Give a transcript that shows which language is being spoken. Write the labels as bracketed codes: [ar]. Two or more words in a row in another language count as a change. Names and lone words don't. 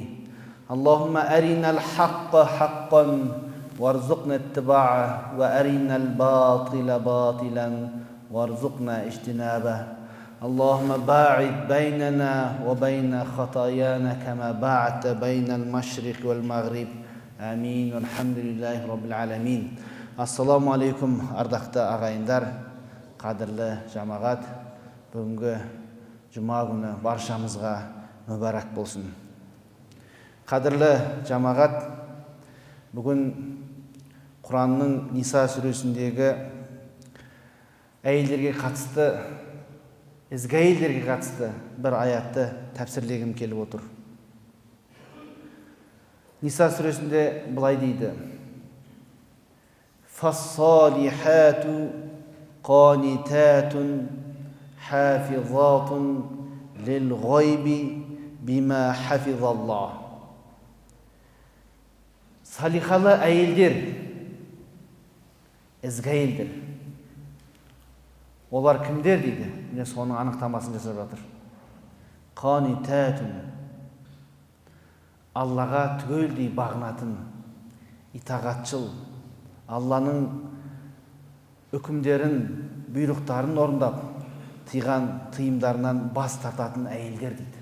[ar] اللهم أرنا الحق حقا وارزقنا اتباعه وأرنا الباطل باطلا وارزقنا اجتنابه. اللهم باعد بيننا وبين خطايانا كما باعدت بين المشرق والمغرب. آمين والحمد لله رب العالمين. السلام عليكم, [kk] ардақты ағайындар, қадірлі жамағат. Бүгінгі жұма күні баршамызға мүбәрәк болсын. Қадірлі жамағат, бүгін Құранның Ниса сүресіндегі әйелдерге қатысты, ізгі әйелдерге қатысты бір аятты тәпсірлегім келіп отыр. Ниса сүресінде былай дейді: [ar] فالصالحات قانتات حافظات للغيب بما حفظ الله. [kk] Салихалы әйелдер, ізгі әйелдер. Олар кімдер дейді? Міне соның анықтамасын жасап жатыр. Қанитатун, Аллаға түгелдей бағынатын, итағатшыл, Алланың үкімдерін, бұйрықтарын орындап, тыйымдарынан бас тартатын әйелдер дейді.